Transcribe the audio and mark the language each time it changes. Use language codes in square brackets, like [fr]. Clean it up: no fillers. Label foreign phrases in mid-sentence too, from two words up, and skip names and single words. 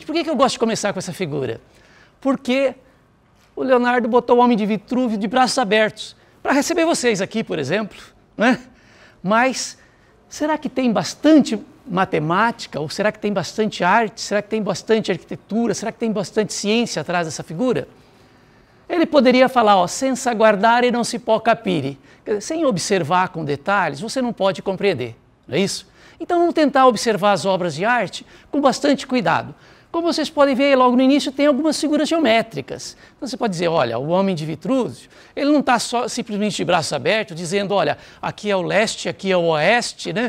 [pt] Por que eu gosto de começar com essa figura? Porque o Leonardo botou o homem de Vitrúvio de braços abertos para receber vocês aqui, por exemplo, né? Mas será que tem bastante matemática? Ou será que tem bastante arte? Será que tem bastante arquitetura? Será que tem bastante ciência atrás dessa figura? Ele poderia falar, ó, [it] senza guardare non si può capire. [pt] Quer dizer, sem observar com detalhes, você não pode compreender, não é isso? Então vamos tentar observar as obras de arte com bastante cuidado. Como vocês podem ver, logo no início tem algumas figuras geométricas. Então você pode dizer, olha, o homem de Vitrúvio, ele não está só simplesmente de braços abertos, dizendo, olha, aqui é o leste, aqui é o oeste, né?